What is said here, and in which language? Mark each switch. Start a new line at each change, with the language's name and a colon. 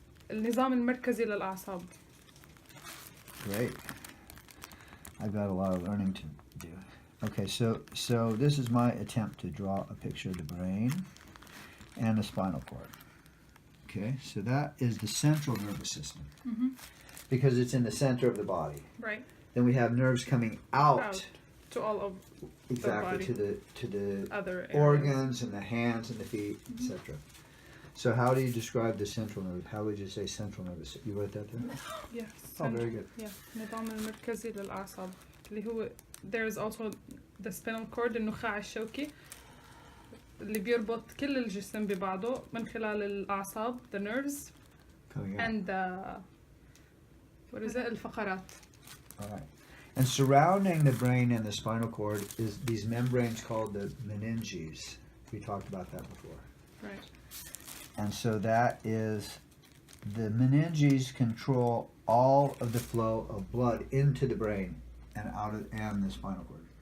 Arabic: النظام المركزي للأعصاب.
English: Great. I've got a lot of learning to do. Okay, so this is my attempt to draw a picture of the brain and the spinal cord. Okay, so that is the central nervous system because it's in the center of the body. Right. Then we have nerves coming out to all of exactly the body. to the Other organs and the hands and the feet, etc. So how do you describe the central nerve? How would you say central nervous? You wrote that there? Yes. Oh, very good. Yeah.
Arabic: النظام المركزي للأعصاب اللي هو
English: there is also the spinal cord
Arabic: النخاع الشوكي اللي بيربط كل الجسم ببعضه من خلال الأعصاب
English: the nerves and what is it
Arabic: الفقرات.
English: All right. And surrounding the brain and the spinal cord is these membranes called the meninges. We talked about that before. Right. And so that is the meninges control all of the flow of blood into the brain and out of and the spinal cord.